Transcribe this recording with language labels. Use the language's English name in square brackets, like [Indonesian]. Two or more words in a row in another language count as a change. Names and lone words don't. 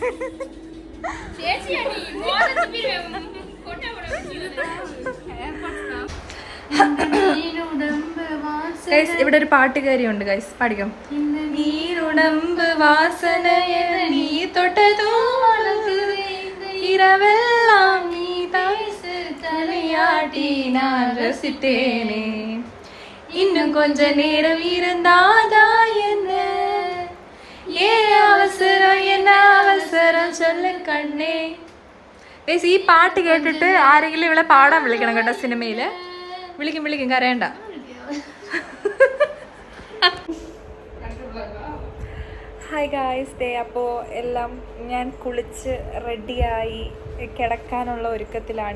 [Malayalam] ഇവിടെ ഒരു പാട്ടുകാരിയുണ്ട് ഗൈസ്, പാടിക്കും. [Tamil] நீருடம்பு வாசனைய நீ தொட்டதோ இரவெல்லாம் நீ தலையாட்டி நான் ரசித்தேனே இன்னும் கொஞ்ச நேரம் இருந்தாதா என்ன என்ன அவசரம் சொல்ல കണ്ണേ. [Malayalam] ഈ പാട്ട് കേട്ടിട്ട് ആരെങ്കിലും ഇവിടെ പാടാൻ വിളിക്കണം കേട്ടോ. സിനിമയില് വിളിക്കും കരയണ്ട. ഹായ് ഗായ്സ്. അപ്പോൾ എല്ലാം ഞാൻ കുളിച്ച് റെഡിയായി കിടക്കാനുള്ള ഒരുക്കത്തിലാണ്.